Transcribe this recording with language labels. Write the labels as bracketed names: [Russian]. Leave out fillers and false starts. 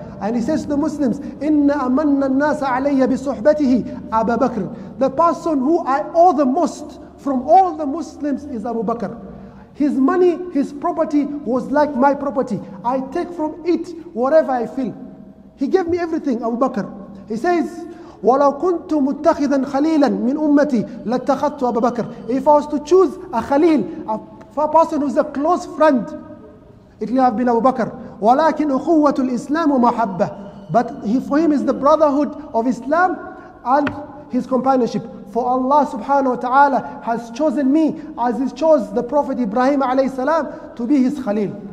[English] And he says to the Muslims, [Arabic] Inna amanna an-nasa alayya bi suhbatihi Abu Bakr. [English] The person who I owe the most from all the Muslims is Abu Bakr. His money, his property was like my property. I take from it whatever I feel. He gave me everything, Abu Bakr. He says, [Arabic] وَلَوْ كُنْتُ مُتَّخِذًا خَلِيلًا مِنْ أُمَّتِي لَاتَّخَذْتُ أَبَا بَكْرٍ. [English] If I was to choose a Khalil, a person who's a close friend, it will have been Abu Bakr. [Arabic] وَلَكِنْ أُخُوَّةُ الْإِسْلَامُ مَحَبَّةٌ. [English] But for him is the brotherhood of Islam and his companionship. For Allah subhanahu wa ta'ala has chosen me as he chose the Prophet Ibrahim alayhi salam to be his Khalil.